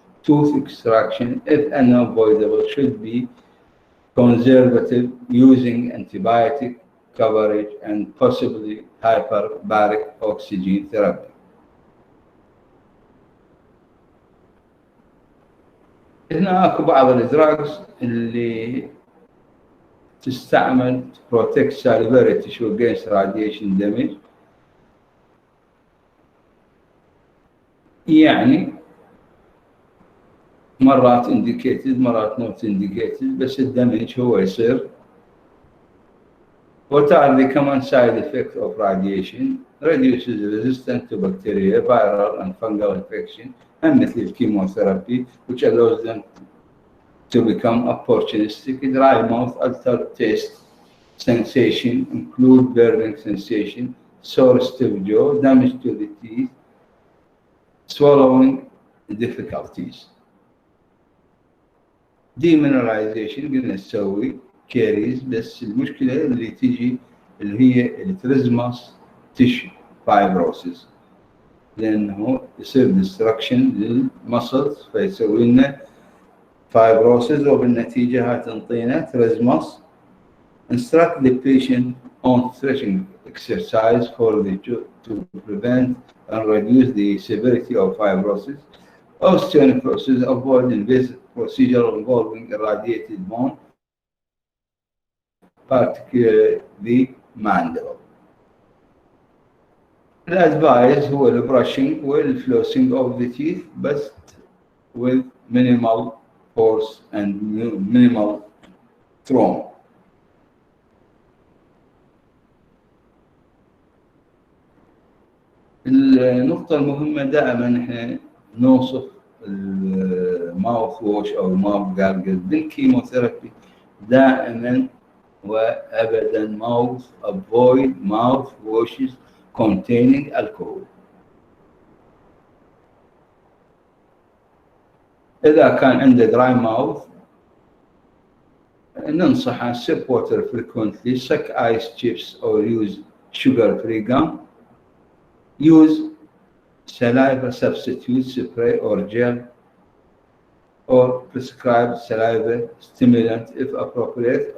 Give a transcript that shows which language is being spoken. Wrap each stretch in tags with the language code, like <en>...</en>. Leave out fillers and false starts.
<en>Tooth extraction, if unavoidable, should be conservative using antibiotic coverage and possibly hyperbaric oxygen therapy.</en> <ar>هنا اكو بعض الادراجز اللي تستعمل</ar> <en>to protect salivary tissue against radiation damage.</en> <ar>يعني مرات indicated مرات</ar> <en>not indicated</en> <ar>بس الدمج هو يصير.</ar> <en>What are the common side effects of radiation? Reduces resistance to bacteria, viral and fungal infection, and مثل chemotherapy, which allows them to become opportunistic. Dry mouth, altered taste, sensation, include burning sensation, sore stiff jaw, damage to the teeth, swallowing difficulties.</en> <ar>Demineralization قلنا نسوي كاريز بس المشكلة اللي تيجي اللي هي التريزماس تيشو فايبروسيس لأنه يصير ديستركشن للمسلز فيسوي لنا فايبروسيس وبالنتيجة هتنطينا تريزماس.</ar> <en>Instruct the patient on stretching exercise to prevent and reduce the severity of fibrosis. Osteonecrosis, avoid invasive procedure involving irradiated bone, particularly the mandible.</en> <ar>الادفايس هو البراشنج والفلوسنج</ar> <en>of the teeth but with minimal force and minimal trauma.</en> <ar>النقطة المهمة دائما احنا نوصف الماوث ووش او الماوث جارجل بالكيموثيرابي دائما وابدا</ar> <en>avoid mouth washes containing alcohol.</en> <ar>إذا كان عنده</ar> <en>dry mouth</en> <ar>ننصح</ar> <en>sip water frequently, suck ice chips or use sugar-free gum. Use saliva substitute spray or gel or prescribed saliva stimulant if appropriate.</en>